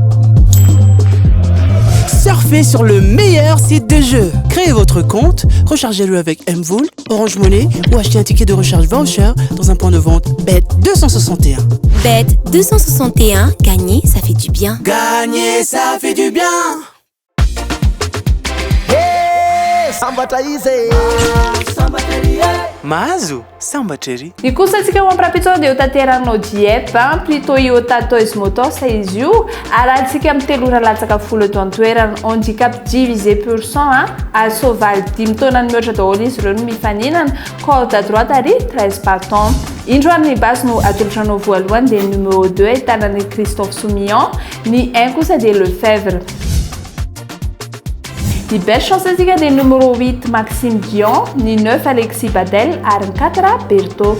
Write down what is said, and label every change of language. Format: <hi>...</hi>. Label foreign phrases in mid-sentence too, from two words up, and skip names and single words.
<fr>Surfez sur le meilleur site de jeu. Créez votre compte, rechargez-le avec Mvool, Orange Money ou achetez un ticket de recharge voucher dans un point de vente Bet 261. Bet 261, gagner, ça fait du bien. Gagner, ça fait du bien.</fr> <mg>Mahazo sambatra ery. Ny kosa antsika ho am'raha-pitsao dia ho tanteranao Dieppe plutôt Iota Toys Motors izy io arahantsika amin'ny 3 ora latsaka 10 eto an-toerana</mg> <fr>handicap divisé pour 100</fr> <mg>ary soavaly 5 taona ny mihoatra daholo izy ireo no mifaninana</mg> <fr>corde à droite</fr> <mg>ary 13 bâton. Indroany ny basy no atolotranao voalohany dia numéro 2 ahitana ny Christophe Soumillon, ny 1 kosa dia Lefebvre. Ny</mg> <fr>belle chance</fr> <mg>antsika dia numéro 8 Maxime Dion, ny 9 Alexis Badel ary ny 4 Berto.</mg>